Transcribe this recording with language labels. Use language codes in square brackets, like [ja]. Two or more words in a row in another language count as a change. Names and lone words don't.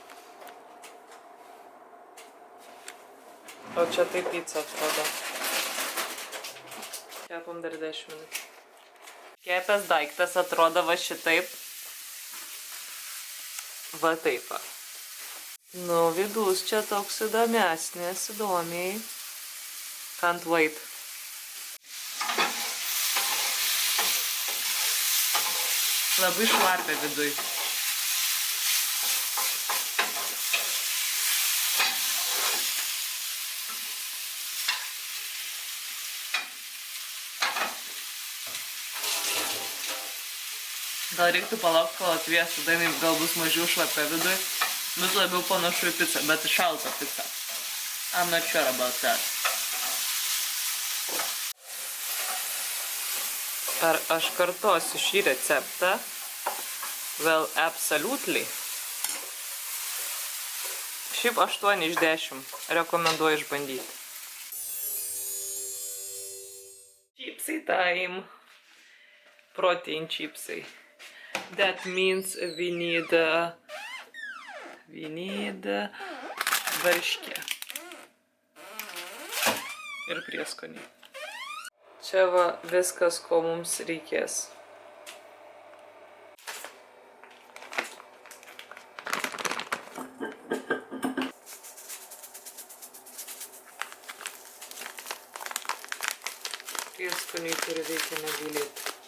[lt] O čia taip pizza atrodo. Kepam dar 10 minučių. Kepęs daiktas atrodo va šitaip. Va taip va. Nu, vidus čia toks įdomesnis, įdomiai. [en] Can't wait. [lt] Labai šlapia viduj. Gal reiktų palaukti, kol atvės, tada jinai gal bus mažiau šlapia viduj. Bus labiau panašu į pizzą, bet šaltą pizzą. [en] I'm not sure about that. [lt] Ar aš kartosiu šį receptą? [en] Well, absolutely. [lt] Šiaip 8 iš 10. Rekomenduoju išbandyti. Chipsai time. Protein chipsai. [en] That means we need varškę. [lt] Ir prieskonį. Čia va viskas, ko mums reikės. Prieskoniai turi reikia negailėti.